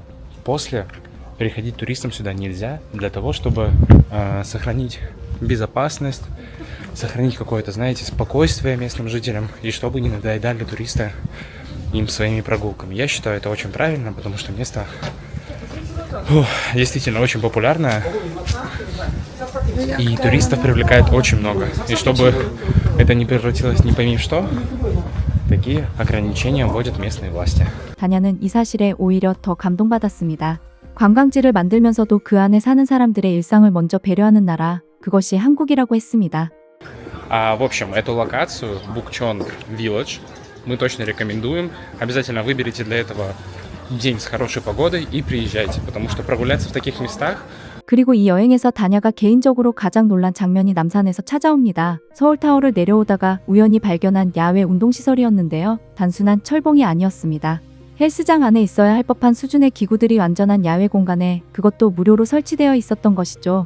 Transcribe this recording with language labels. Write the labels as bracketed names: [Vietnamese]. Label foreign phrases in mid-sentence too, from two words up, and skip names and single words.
[Russian] После приходить туристам сюда нельзя, для того, чтобы сохранить безопасность, сохранить какое-то, знаете, спокойствие местным жителям, и чтобы не надоедали туристы им своими прогулками. Я считаю это очень правильно, потому что место действительно очень популярное, и туристов привлекает очень много. И чтобы это не превратилось ни пойми в что, такие ограничения вводят местные власти. [Korean] 다냐는 이 사실에 오히려 더 감동받았습니다. 관광지를 만들면서도 그 안에 사는 사람들의 일상을 먼저 배려하는 나라, 그것이 한국이라고 했습니다. [Russian] В общем, эту локацию, Букчон Village, мы точно рекомендуем. Обязательно выберите для этого день с хорошей погодой и приезжайте, потому что прогуляться в таких местах... [Korean] 그리고 이 여행에서 다냐가 개인적으로 가장 놀란 장면이 남산에서 찾아옵니다. 서울타워를 내려오다가 우연히 발견한 야외 운동시설이었는데요. 단순한 철봉이 아니었습니다. 헬스장 안에 있어야 할 법한 수준의 기구들이 완전한 야외 공간에, 그것도 무료로 설치되어 있었던 것이죠.